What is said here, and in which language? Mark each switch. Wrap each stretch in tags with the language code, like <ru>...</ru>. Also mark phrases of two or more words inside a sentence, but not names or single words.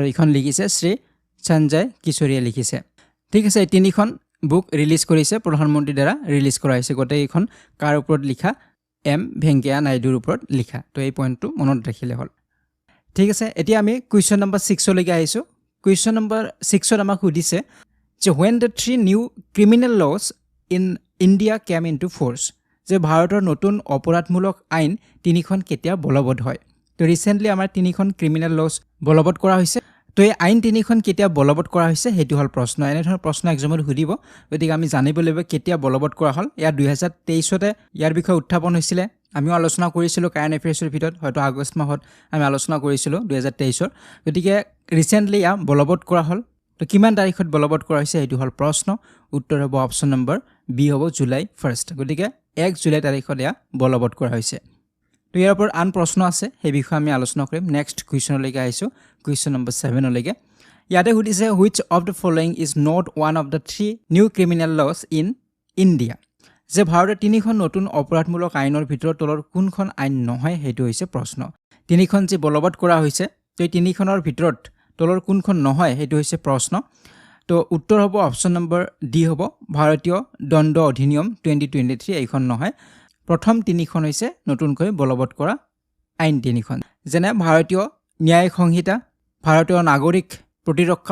<as>এইখন লিখিছে শ্ৰী সঞ্জয় কিশোৰীয়ে লিখিছে ঠিক আছে এই তিনিখন</as> <en>book release</en> <as>কৰিছে প্ৰধানমন্ত্ৰীৰ দ্বাৰা ৰিলিজ কৰা হৈছে গোটেই এইখন কাৰ ওপৰত লিখা এম ভেংকায়া নাইডুৰ ওপৰত লিখা তো এই পইণ্টটো মনত ৰাখিলে হ'ল ঠিক আছে এতিয়া আমি</as> <en>question number</en> <as>6 লৈকে আহিছোঁ</as> <en>question number</en> <as>6ত আমাক সুধিছে যে</as> <en>when the 3 new criminal laws in India came into force</en> <as>যে ভাৰতৰ নতুন অপৰাধমূলক আইন তিনিখন কেতিয়া বলবৎ হয় তো ৰিসেন্টলি আমাৰ তিনিখন</as> <en>criminal laws</en> <as>বলবৎ কৰা হৈছে তো এই আইন তিনিখন কেতিয়া বলবৎ কৰা হৈছে হেতু হল প্ৰশ্ন এনে ধৰণৰ প্ৰশ্ন এক্সামত সুধিব গতিকে আমি জানিব লাগিব কেতিয়া বলবৎ কৰা হল ইয়াৰ 2023তে ইয়াৰ বিষয়ে উত্থাপন হৈছিল আমিও আলোচনা কৰিছিলো</as> <en>current affairs</en> <as>ভিতৰত হয়তো আগষ্ট মাহত আমি আলোচনা কৰিছিলো 2023ৰ গতিকে ৰিসেন্টলি ইয়া বলবৎ কৰা হল তো কিমান তাৰিখত বলবৎ কৰা হৈছে হেতু হল প্ৰশ্ন উত্তৰ হ'ব</as> <en>option number B</en> <as>হ'ব জুলাই 1st গতিকে 1 জুলাই তাৰিখত ইয়া বলবৎ কৰা হৈছে তো ইয়াৰ ওপৰত আন প্ৰশ্ন আছে সেই বিষয়ে আমি আলোচনা কৰিম</as> <en>next question</en> <as>আহিছোঁ</as> <en>question number</en> <as>7 লৈকে ইয়াতে সুধিছে</as> <en>which of the following is not one of the 3 new criminal laws in India</en> <as>যে ভাৰতৰ তিনিখন নতুন অপৰাধমূলক আইনৰ ভিতৰত তলৰ কোনখন আইন নহয় হেতু হৈছে প্ৰশ্ন তিনিখন যে বলবৎ কৰা হৈছে তো তিনিখনৰ ভিতৰত তলৰ কোনখন নহয় হেতু হৈছে প্ৰশ্ন তো উত্তৰ হ'ব</as> <en>option number D</en> <as>হ'ব ভাৰতীয় দণ্ড অধিনিয়ম 2023 এইখন নহয় প্ৰথম তিনিখন হৈছে নতুনকৈ বলবৎ কৰা আইন তিনিখন যেনে ভাৰতীয় ন্যায়িক সংহিতা ভাৰতীয় নাগৰিক প্ৰতিৰক্ষা</as>